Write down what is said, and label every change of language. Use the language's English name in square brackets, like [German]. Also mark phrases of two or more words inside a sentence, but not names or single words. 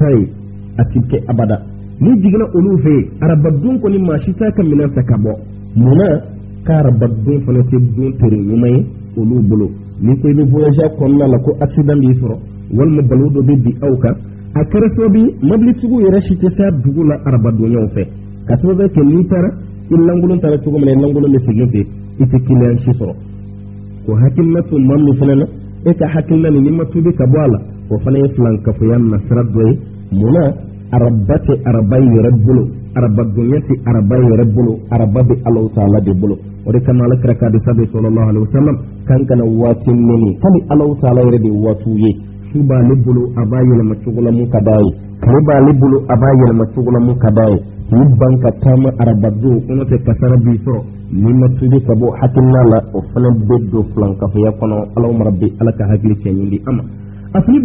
[Bambara] taa ye a ti kɛ abada n'i jiginna olu fɛ yen arabadon kɔni maa si t'a ka minɛn ta ka bɔ munna ka arabadon fana tɛ don tere ɲuman ye olu bolo n'i ko i bɛ voyager kɔnɔna la ko accident b'i sɔrɔ walima balawu dɔ bɛ bin aw kan a kɛra sababu ye mobilitigiw yɛrɛ si tɛ se dugu la arabadonyaw fɛ ka sababu kɛ n'i taara i lankolon taara cogo min na i lankolon bɛ segin ten i tɛ kiliyan si sɔrɔ o hakilina to maa min fana na e ka hakilina ni ma tubi ka bɔ a la o fana ye filankafoya nasira dɔ ye munna araba tɛ araba yɛrɛ bolo arabadonya tɛ araba yɛrɛ bolo araba bɛ Alahu Taala de bolo o de kama Alakira ka hadisa bɛ [Arabic] صلى الله عليه وسلم [Bambara] kan kana waati mɛni hali Alahu Taala yɛrɛ de waatiw ye su b'ale bolo a b'a yɛlɛma cogo la mun ka d'a ye tile b'ale bolo a b'a yɛlɛma cogo la mun ka d'a ye k'i ban ka taama arabadon kɔnɔ tɛ kasara b'i sɔrɔ n'i ma tubi ka bɔ hakilina la o fana bɛ don filankafoya kɔnɔ [Arabic] اللهم ربي [Bambara] ala ka hakili cɛɲi di an ma a fili